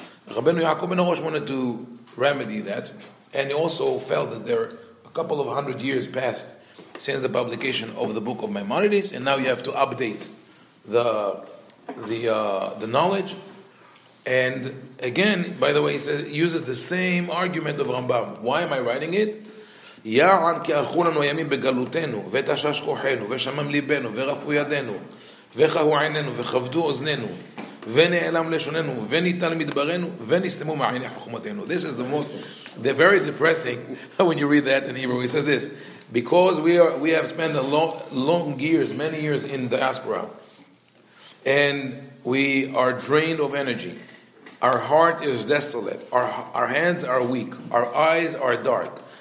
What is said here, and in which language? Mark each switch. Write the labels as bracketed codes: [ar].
[en] Rabbeinu Yaakov ben Arosh wanted to remedy that, and he also felt that there a couple of 100 years passed since the publication of the book of Maimonides, and now you have to update the knowledge. And again, by the way, he uses the same argument of Rambam. Why am I writing it? [he] יען כי הלכו לנו ימים בגלותנו, ותשש כוחנו, ושמם ליבנו, ורפו ידינו, וחהו עינינו, וכבדו אוזנינו, ונעלם לשוננו, וניתן מדברנו, ונסתמו מעייני חוכמתנו. [en] This is they're very depressing when you read that in Hebrew. He says this: because we have spent many years in diaspora, and we are drained of energy. Our heart is desolate. Our hands are weak. Our eyes are dark.